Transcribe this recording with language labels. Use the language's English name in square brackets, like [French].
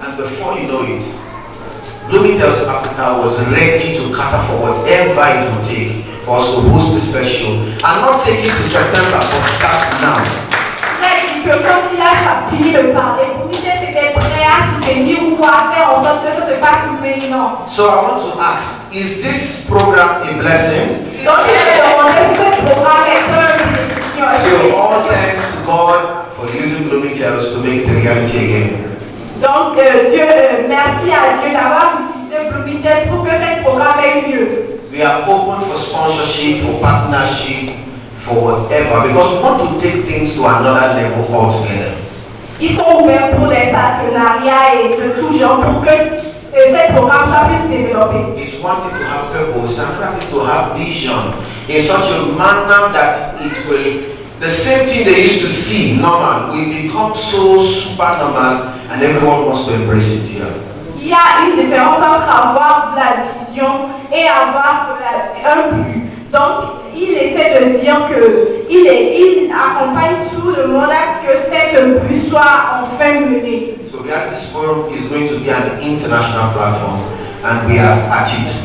[English] And before you know it, Bloomingdale's Africa was ready to cater for whatever it would take for us to host the special and not take it to September, but start now. [French] Il a dit que quand il a fini de parler, Bloomingdale était prêt à soutenir ou à faire en sorte que ça se passe maintenant. [English] So I want to ask, is this program a blessing? [French] Donc il a demandé si ce programme est une bénédiction. [English] So all thanks to God for using Bloomingdale's to make it a reality again. [French] Donc merci à Dieu d'avoir utilisé Bloomingdale's pour que ce programme ait lieu. [English] We are open for sponsorship, for partnership, for whatever, because we want to take things to another level altogether. [French] Ils sont ouverts pour des partenariats et de tout genre pour que ce programme soit plus développé. [English] It's wanting to have purpose and wanting to have vision in such a manner that it will, the same thing they used to see normal will become so super normal and everyone wants to embrace it here. [French] Il y a une différence entre avoir de la vision et avoir un but. Donc, il essaie de dire qu'il accompagne tout le monde à ce que cette but soit enfin menée. [English] So Realities Forum is going to be an international platform and we are at it.